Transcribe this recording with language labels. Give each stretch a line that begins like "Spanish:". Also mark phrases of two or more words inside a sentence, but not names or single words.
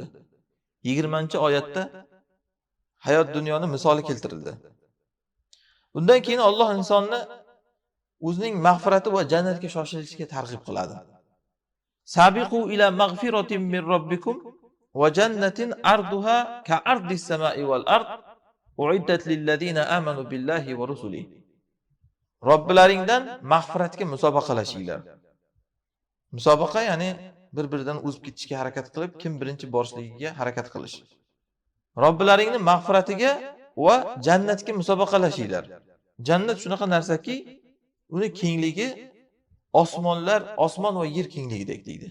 Uzbek: 20-oyatda hayot dunyoni misoli keltirildi. Undan keyin Alloh insonni o'zining mag'firati va jannatga shoshilishga targ'ib qiladi.
Arabic: سابقوا إلى مغفرة من ربكم وجنة عرضها كعرض السماء والأرض أعدت للذين آمنوا بالله ورسله.
Uzbek: Robbilaringdan mag'firatga musobaqalashinglar. Musobaqa ya'ni bir-biridan o'zib ketishga harakat qilib, kim birinchi borishligiga harakat qilish. Robbilaringning mag'firatiga va jannatga musobaqalashinglar. Jannat shunaqa narsaki, uni kengligi osmon va yer kengligidek deydi.